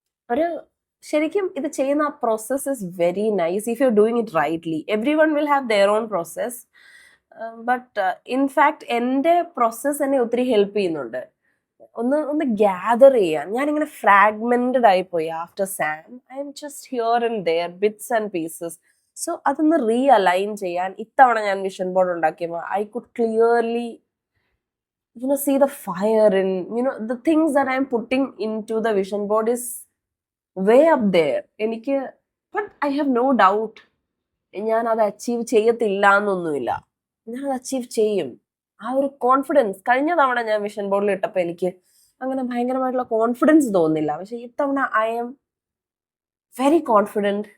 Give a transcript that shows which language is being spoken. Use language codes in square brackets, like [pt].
[ml] ഒരു ശരിക്കും ഇത് ചെയ്യുന്ന ആ [en] Process is very nice if you are doing it rightly. Everyone will have their own process. But in fact [ml] എൻ്റെ process എന്നെ ഒത്തിരി ഹെൽപ്പ് ചെയ്യുന്നുണ്ട്. ഒന്ന് ഗ്യാദർ ചെയ്യാൻ. ഞാനിങ്ങനെ ഫ്രാഗ്മെന്റഡ് ആയിപ്പോയി after Sam. [en] I am just here and there, bits and pieces. [ml] So അതൊന്ന് റീഅലൈൻ ചെയ്യാൻ ഇത്തവണ ഞാൻ vision board ഉണ്ടാക്കിയപ്പോൾ [en] I could clearly see the fire in, the things that I am putting into the vision board is way up there. [ml] എനിക്ക്, [en] but I have no doubt [ml] ഞാൻ അത് achieve ചെയ്യത്തില്ല എന്നൊന്നുമില്ല. ഞാൻ അത് അച്ചീവ് ചെയ്യും. ആ ഒരു കോൺഫിഡൻസ് കഴിഞ്ഞ തവണ ഞാൻ വിഷൻ ബോർഡിൽ ഇട്ടപ്പോൾ എനിക്ക് അങ്ങനെ ഭയങ്കരമായിട്ടുള്ള കോൺഫിഡൻസ് തോന്നില്ല. പക്ഷെ ഇത്തവണ [en] I am very confident.